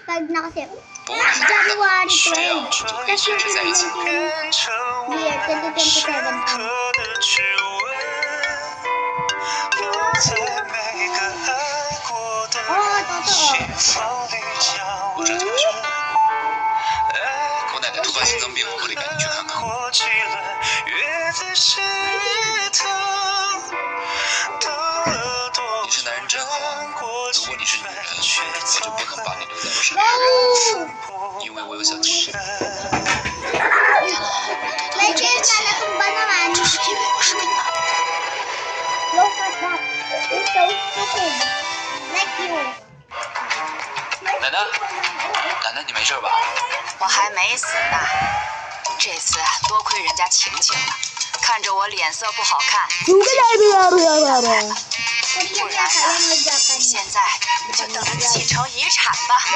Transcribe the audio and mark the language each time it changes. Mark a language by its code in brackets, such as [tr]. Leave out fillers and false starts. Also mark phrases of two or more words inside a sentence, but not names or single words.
[tl] na kasi. January 12. Tapos yung pinag-19 year, 2027 pa. Oo, totoo. [zh] 我这同学，我奶奶突发心脏病，我得赶紧去看看。你是男人真好，如果你是女人，我就不能把你留在我身边，因为我有小情人。原来我对他 [tl] Legend na natumba naman. [zh] 就是因为我是个男的。 [en] Look at that. You're so stupid. Like you. [zh] 奶奶，奶奶你没事吧？我还没死呢。这次多亏人家晴晴了，看着我脸色不好看，不然呀，现在就等着继承遗产吧。